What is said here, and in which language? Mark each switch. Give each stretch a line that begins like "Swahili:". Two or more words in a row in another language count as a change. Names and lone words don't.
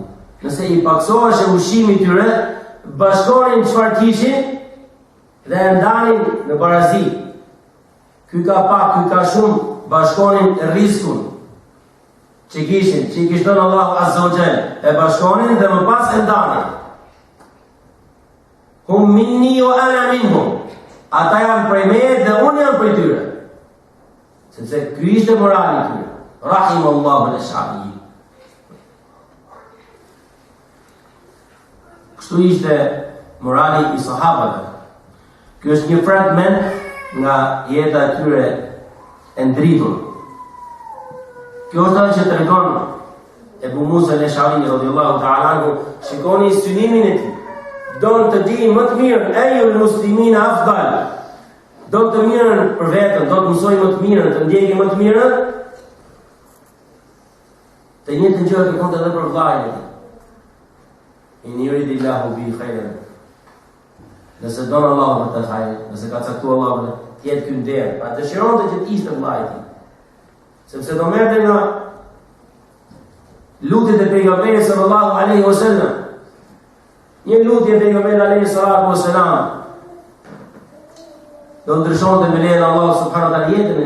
Albanian: Nëse i paksohesh ushqimi i tyre, bashkonin çfarë kishin dhe e ndanin në barazi. Ky ka pak, ky ka shumë, bashkonin rrezikun që kishin, që i kishte dhënë Allahu
Arabic: عز وجل,
Albanian: e bashkonin dhe më pas e ndanin.
Arabic: هم مني وأنا منهم.
Albanian: Ata janë prej meje dhe unë jam prej tyre. Sepse ky ishte morali i tyre.
Arabic: رحمه الله الأشعري.
Albanian: Kështu ishte morali i sahabëve. Ky është një fragment nga jeta e tyre e ndritur. Kjo është ajo që tregon Ebu Musa al-Ash'ari
Arabic: رضي الله تعالى عنه,
Albanian: shikoni synimin e tij. Don të di më të mirë,
Arabic: أي المسلمين أفضل.
Albanian: Do të mirën për veten, do të mësoj më të mirën, të ndjekë më të mirën. Të njëjtën gjë që konte edhe për vllajën.
Arabic: إن يرد الله به خيرا.
Albanian: Nëse donë Allahu për të hajër, nëse ka caktuar Allahu të jetë ky nder, pa dëshironte që të ishte vllai i tij. Sepse do merrte nga lutjet e pejgamberit
Arabic: صلى الله عليه وسلم.
Albanian: Një lutje e pejgamberit
Arabic: عليه الصلاة والسلام
Albanian: do ndryshonte me lejen e Allahut
Arabic: سبحانه وتعالى
Albanian: jetën.